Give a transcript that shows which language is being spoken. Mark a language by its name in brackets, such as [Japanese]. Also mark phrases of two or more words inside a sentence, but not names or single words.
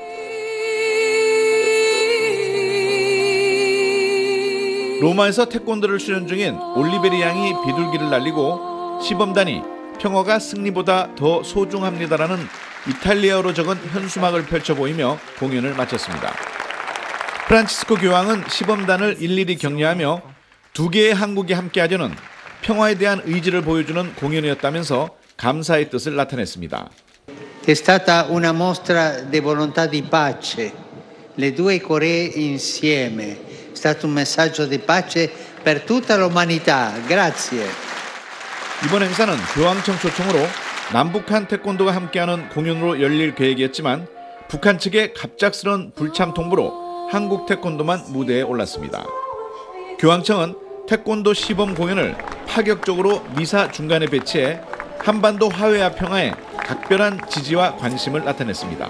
[Korean] 로마에서 태권도를 수련 중인 올리베리 양이 비둘기를 날리고 시범단이 평화가 승리보다 더 소중합니다라는 이탈리아어로 적은 현수막을 펼쳐 보이며 공연을 마쳤습니다. 프란치스코 교황은 시범단을 일일이 격려하며 두 개의 한국이 함께하려는 평화에 대한 의지를 보여주는 공연이었다면서 감사의 뜻을 나타냈습니다. [Italian] È stata una mostra di volontà di pace. Le due Coree insieme. È stato un messaggio di pace per tutta l'umanità. Grazie. [Korean] 이번 행사는 교황청 초청으로 남북한 태권도가 함께하는 공연으로 열릴 계획이었지만 북한 측의 갑작스런 불참 통보로 한국 태권도만 무대에 올랐습니다. 교황청은 태권도 시범 공연을 파격적으로 미사 중간에 배치해 한반도 화해와 평화에 각별한 지지와 관심을 나타냈습니다.